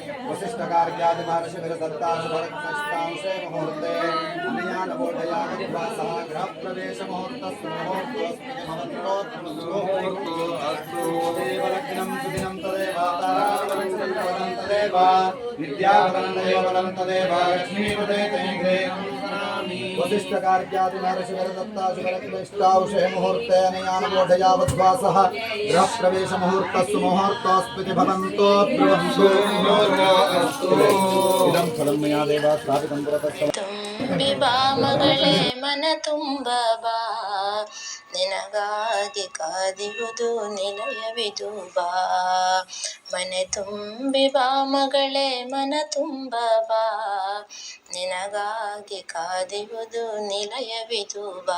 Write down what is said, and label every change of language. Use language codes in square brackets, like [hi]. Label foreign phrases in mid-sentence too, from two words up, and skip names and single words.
[sa] वसिष्ठकार्यादिमहर्षिभिर्दत्ताशुभरक्तष्टांशे मुहूर्ते अनया नवोदया गृहप्रवेशमुहूर्तस्तु तदेव लग्नं सुदिनं तदेव ताराबलं तदेव विद्याबलं देवबलं तदेव लक्ष्मीपते चैन्द्रे वसिष्ठकार्यादिमहर्षिभिर्दत्ताशुभरक्तष्टांशे मुहूर्ते अनया नवोदया वध्वासः गृहप्रवेशमुहूर्तस्तु मुहूर्तोऽस्मिति भवन्तो ब्रुवन्तु। इदं फलं मया देवा स्थापितं पुरतः [kn] ತುಂಬಿ ಬಾ ಮಗಳೇ ಮನ ತುಂಬ ಬಾ ನಿನಗಾಗಿ ಕಾದಿರುವುದು ನಿಲಯವಿದು ಬಾ. ಮನೆ ತುಂಬಿ ಬಾ ಮಗಳೇ ಮನ ತುಂಬ ಬಾ ನಿನಗಾಗಿ ಕಾದಿರುವುದು ನಿಲಯವಿದು ಬಾ.